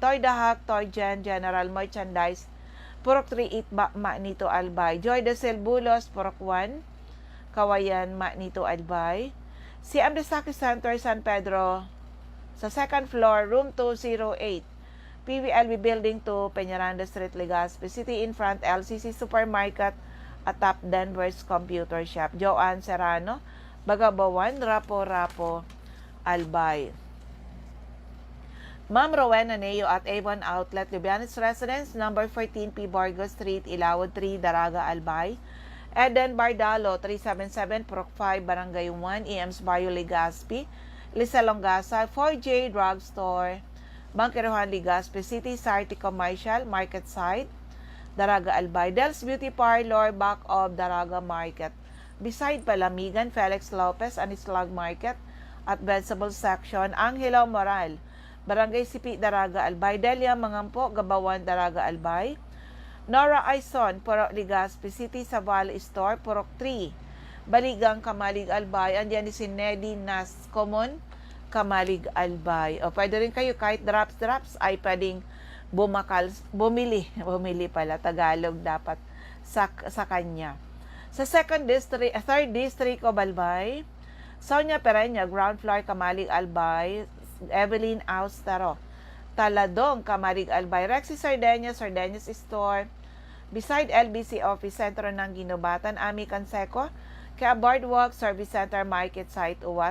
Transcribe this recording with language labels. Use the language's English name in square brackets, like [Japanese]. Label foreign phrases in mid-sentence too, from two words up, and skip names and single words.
[Filipino] Toy Dahak, Toy Gen, General Merchandise, Purok 38, Magnito, Albay. Joy de Silbulos, Purok 1, Kawayan, Magnito, Albay. CM Desaki Center, San Pedro, sa 2nd floor, room 208. PVLB Building 2, Peñaranda Street, Legazpi City, [English] in front LCC Supermarket at Top Denver's Computer Shop. [Filipino] Joanne Serrano, Bagabawan, Rapo-Rapo, Albay. Ma'am Rowena Neo at Avon Outlet, Lubianes Residence, number 14P Borgo Street, Ilawod 3, Daraga, Albay. Eden Bardalo, 377, Purok 5, Barangay 1, EMS Barrio, Legazpi. Lisa Longasa, 4J Drugstore, Bangkiruhan, Legazpi City, Sarti Commercial, Market Side, Daraga, Albay. [English] Del's Beauty Parlor, back of Daraga Market. [Filipino] Beside Palamigan, Felix Lopez, Anislag Market, at Vegetable Section, Angelo Moral, Barangay Sipi, Daraga, Albay. Delia Mangampo, Gabawan, Daraga, Albay. Nora Aison, Purok Legazpi City, Saval Store, Purok 3, Baligang, Kamalig, Albay. Andiyan ni si Nedy Nas Common, Kamalig, Albay. O pwede rin kayo kahit drops ay pwedeng bumili pala, Tagalog dapat sa kanya. Sa 3rd District of Albay, Sonia Pereña, ground floor, Kamalig, Albay. Evelyn Austaro, Taladong, Kamalig, Albay. Rexy Sardeñas Store, beside LBC Office, Sentro ng Ginobatan. Ami Canseco, kaya Boardwalk Service Center, Market Site, Uwa.